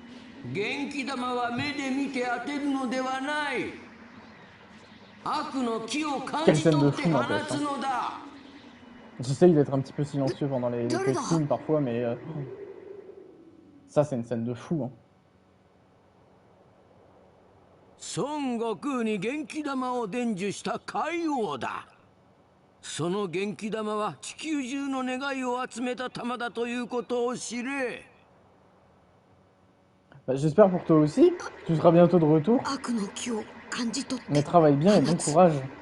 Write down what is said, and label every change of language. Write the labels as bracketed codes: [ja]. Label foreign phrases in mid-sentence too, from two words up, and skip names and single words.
[fr] Quelle scène de fou n'empêche. J'essaye d'être un petit peu silencieux pendant les cutscenes parfois, mais ça c'est une scène de fou. Hein. [ja] 孫悟空に元気玉を伝授した海王だ。その元気玉は地球中の願いを集めた玉だということを知れ。 [fr] Bah, j'espère pour toi aussi, tu seras bientôt de retour. Mais travaille bien et bon courage.